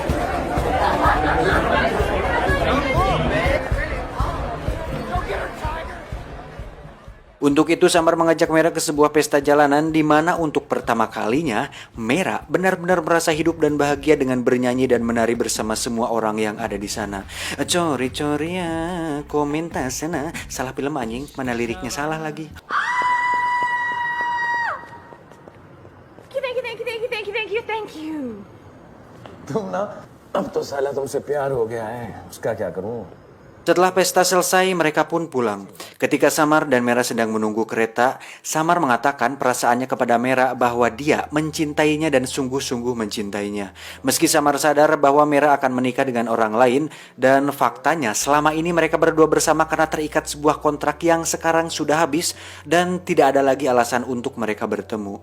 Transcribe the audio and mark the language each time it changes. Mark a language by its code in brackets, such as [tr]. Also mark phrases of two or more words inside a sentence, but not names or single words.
[id] Untuk itu Samar mengajak Mera ke sebuah pesta jalanan di mana untuk pertama kalinya Mera benar-benar merasa hidup dan bahagia dengan bernyanyi dan menari bersama semua orang yang ada di sana. Cori-cori ya, komentasena. Salah film anjing, mana liriknya salah lagi. [en] Thank you. [hi] तुम ना अब तो साला तुमसे प्यार हो गया है उसका क्या करूं. [id] Setelah pesta selesai, mereka pun pulang. Ketika Samar dan Mera sedang menunggu kereta, Samar mengatakan perasaannya kepada Mera bahwa dia mencintainya dan sungguh-sungguh mencintainya. Meski Samar sadar bahwa Mera akan menikah dengan orang lain, dan faktanya selama ini mereka berdua bersama karena terikat sebuah kontrak yang sekarang sudah habis dan tidak ada lagi alasan untuk mereka bertemu.